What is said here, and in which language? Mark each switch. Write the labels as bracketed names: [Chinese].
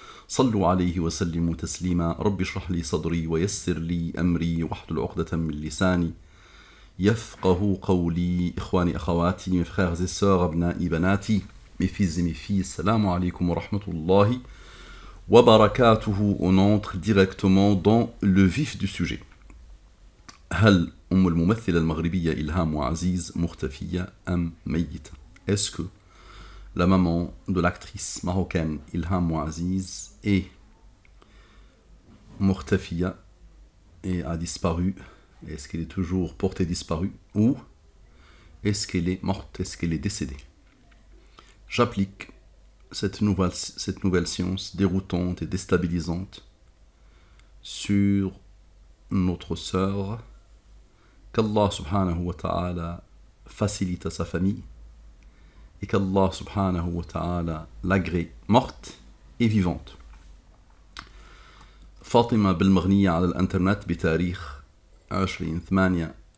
[Arabic] صلوا عليه وسلموا تسليما رب اشرح لي صدري ويسر لي أمري واحلل عقدة من لساني يفقه قولي إخواني أخواتي [French] mes frères et sœurs [Arabic] أبنائي بناتي [French] mes fils et mes filles [Arabic] السلام عليكم ورحمة الله وبركاته. [French] On entre directement dans le vif du sujet. [Arabic] هل أم الممثلة المغربية إلهام عزيز مختفية أم ميتة? [French] Est-ce que la maman de l'actrice marocaine Ilham Aziz est [Arabic] مختفية [French] et a disparu? Est-ce qu'elle est toujours portée disparue? Ou est-ce qu'elle est morte? Est-ce qu'elle est décédée? J'applique cette nouvelle science déroutante et déstabilisante sur notre sœur. Qu'Allah subhanahu wa ta'ala facilite à sa famille et qu'Allah subhanahu wa ta'ala l'agrée morte et vivante. [Arabic] فاطمة بالمغنية على الانترنت بتاريخ 20/8/2021.